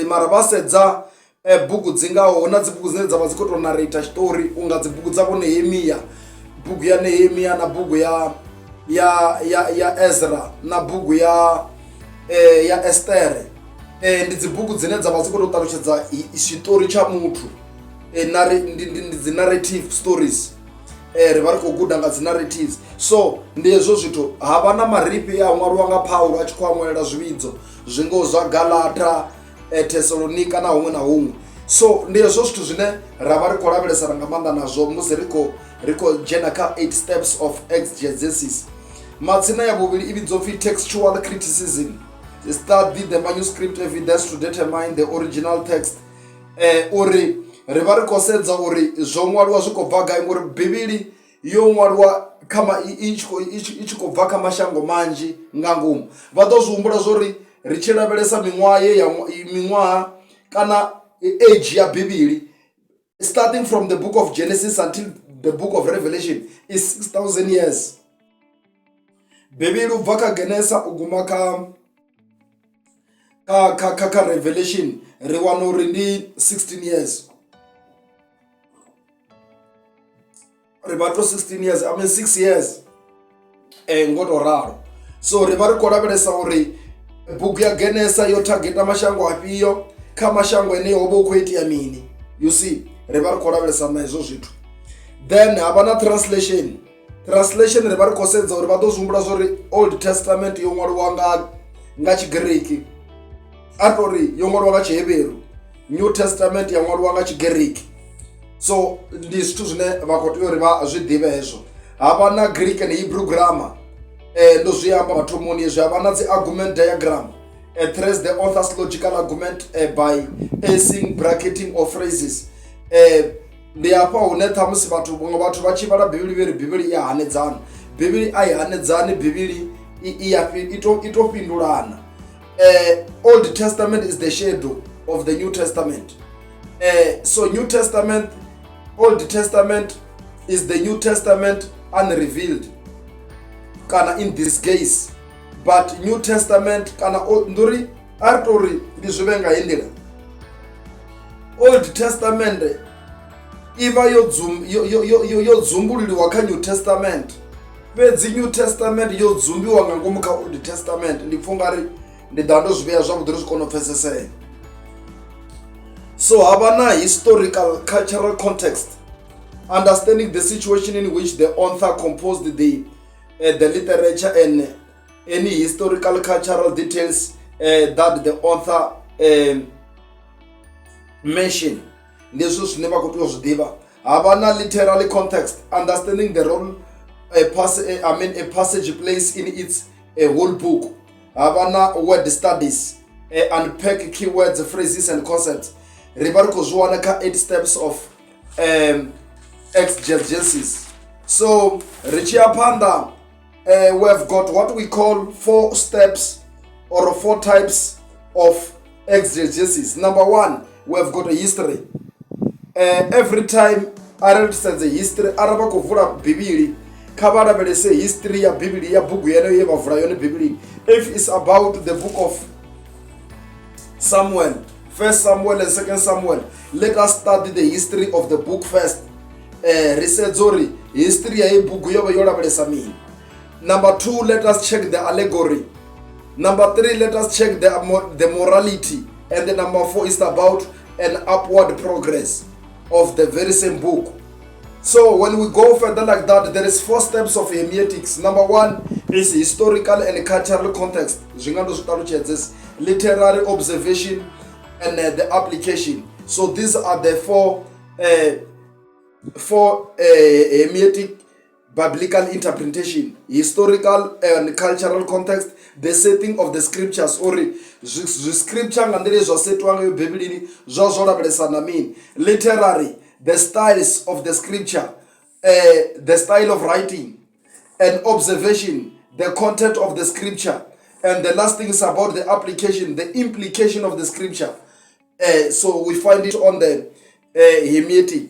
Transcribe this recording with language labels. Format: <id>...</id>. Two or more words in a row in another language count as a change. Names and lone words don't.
<ve>Mara vha sedza bugu dzi ngaho na dzi bugu dzine dzavha dzi khou tou</ve> <en>narrate story,</en> <ve>unga dzi bugu dzavho Nehemia, bugu ya Nehemia na bugu ya Ezra na bugu ya Esther. Ndi dzi bugu dzine dzavha dzi khou tou ṱalutshedza tshiṱori tsha muthu, ndi dzi</ve> <en>narrative stories.</en> <ve>Ri vha ri khou guda nga dzi narratives. So ndi hezwo zwithu, havha na marifhi a ṅwaliwa nga Paulo a tshi khou aṅwalela zwivhidzo. zwingo zwa Galata, Thessalonica na huṅwe na huṅwe. So ndi hezwo zwithu zwine ra vha ri khou lavhelesana nga maanḓa nazwo musi ri khou dzhena kha</ve> <en>8 steps of exegesis.</en> <ve>Matsina ya vhuvhili i vhidzwa upfhi</ve> <en>textual criticism. Study the manuscript evidence to determine the original text.</en> <ve>Uri ri vha ri khou sedza uri zwo ṅwaliwa zwi khou bva gai, ngori Bivhili yo ṅwaliwa i tshi khou bva kha mashango manzhi nga ngomu. Vha ḓo zwi humbula zwori ri tshi lavhelesa miṅwaha kana age ya Bivhili,</ve> <en>starting from the book of Genesis until the book of Revelation is 6,000 years.</en> <ve>Bivhili u bva kha Genesis u guma kha Revelation ri wana uri ndi 16 years. Ri vha to 16 years,</ve> <en>I mean 6 years</en> <ve>ngo to ralo. So ri vha ri khou lavhelesa uri bugu ya Genesis yo targeta mashango afhio, kha mashango ene ho vha u khou itea mini.</ve> <en>You see,</en> <ve>ri vha ri khou lavhelesa na hezwo zwithu. Then havha na translation ri vha ri khou sedza uri vha ḓo zwi humbula zwori Old Testament yo ṅwaliwa nga Tshigiriki, a tori yo ṅwaliwa nga Tshiheberu, New Testament ya ṅwaliwa nga Tshigiriki. So ndi zwithu zwine vha khou tea uri vha zwi ḓivhe hezwo. Havha na</ve> <en>Greek and Hebrew grammar,</en> <ve>ndo zwi amba mathomoni hezwi. Havha na dzi</ve> <en>argument diagram, trace the author's logical argument by acing, bracketing of phrases.</en> <ve>Ndi hafha hune ṱhamusi vhathu vha tshi vhala Bivhili vheri Bivhili i a hanedzana. Bivhili a i hanedzani, Bivhili i to fhindulana.</ve> <en>Old Testament is the shadow of the New Testament. So Old Testament is the New Testament unrevealed, kana in disguise.</en> <ve>But New Testament kana nduri artori ndi zwivenga hendela. Old Testament iva yo dzumbululiwa kha New Testament, fhedzi New Testament yo dzumbiwa nga ngomu kha Old Testament. Ndi pfha ungari ndi ḓa ndo zwi vhea zwavhuḓi ri zwi kona u pfhesesea.</ve> <en>So</en> <ve>havha na</ve> <en>historical cultural context, understanding the situation in which the author composed the literature and any historical cultural details that the author mentioned.</en> <ve>Ndizwo zwine vha khou tea u zwi ḓivha. Havha na</ve> <en>literary context, understanding the role a passage plays in its whole book.</en> <ve>Havha na</ve> <en>word studies, unpack keywords, phrases and concepts.</en> <ve>Ri vha ri khou zwi wana kha</ve> <en>8 steps of exegesis.</en> <ve>So ri tshi ya phanḓa,</ve> <en>we have got what we call 4 steps or 4 types of exegesis. Number 1, we have got a history. Every time</en> <ve>arali sedze history, arali vha khou vula Bivhili kha vha lavhelese history ya Bivhili, ya bugu yeneyo ye vha vula yone Bivhili.</ve> <en>If it's about the book of Samuel, 1 Samuel and 2 Samuel, let us study the history of the book first.</en> <ve>Ri sedze uri history ya bugu yo vha yo lavhelesa mini.</ve> <en>Number 2, let us check the allegory. Number 3, let us check the morality. And the number 4 is about an upward progress of the very same book. So when we go further like that, there is 4 steps of hermeneutics. Number 1 is historical and cultural context, literary observation and the application. So these are the 4 hermeneutic biblical interpretation: historical and cultural context, the setting of the scriptures, or scripture</en> <ve>ngandile zwa setwa nga Bibelini zwa zwo lavhelesana mini.</ve> <en>Literary, the styles of the scripture, the style of writing, and observation, the content of the scripture, and the last thing is about the application, the implication of the scripture. So we find it on the hermeneutic.</en>